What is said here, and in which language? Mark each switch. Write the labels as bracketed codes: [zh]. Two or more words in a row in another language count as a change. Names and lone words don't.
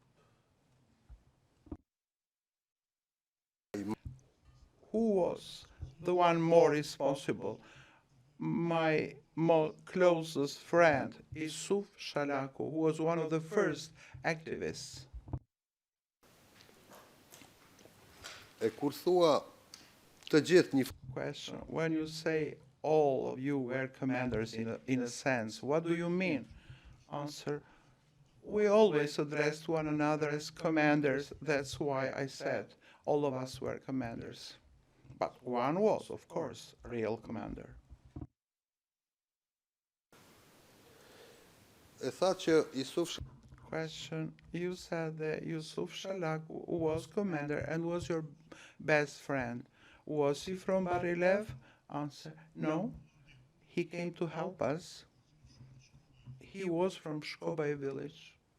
[en] Who was the one more responsible? My closest friend, Yusuf Shalaku, who was one of the first activists. [sq] E kur thua të gjithë një [en] Question, when you say all of you were commanders in a sense, what do you mean? Answer, we always addressed one another as commanders. That's why I said all of us were commanders. But one was, of course, a real commander. [sq] e tha që Yusuf [en] Question, you said that Yusuf Shalak was commander and was your best friend. Was he from Barilev? Answer, no. He came to help us. He was from Shkobay village.